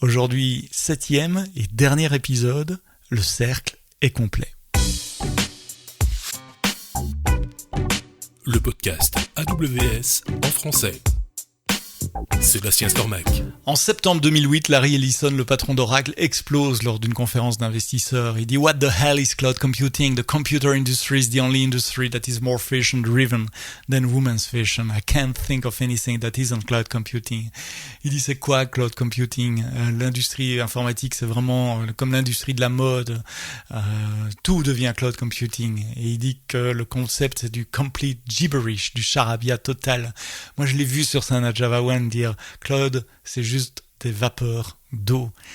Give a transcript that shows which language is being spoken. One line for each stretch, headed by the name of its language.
French: Aujourd'hui, 7e et dernier épisode, le cercle est complet. Le podcast AWS en français. Sébastien Stormac. En septembre 2008, Larry Ellison, le patron d'Oracle, explose lors d'une conférence d'investisseurs. Il dit
English: « What the hell is cloud computing? The computer industry is the only industry that is more fashion-driven than women's fashion. I can't think of anything that isn't cloud computing. »
French: Il dit « C'est quoi cloud computing? L'industrie informatique, c'est vraiment comme l'industrie de la mode. Tout devient cloud computing. » Et il dit que le concept, c'est du
English: complete gibberish,
French: du charabia total. Moi, je l'ai vu sur scène à Java One dire Cloud, c'est juste des vapeurs d'eau.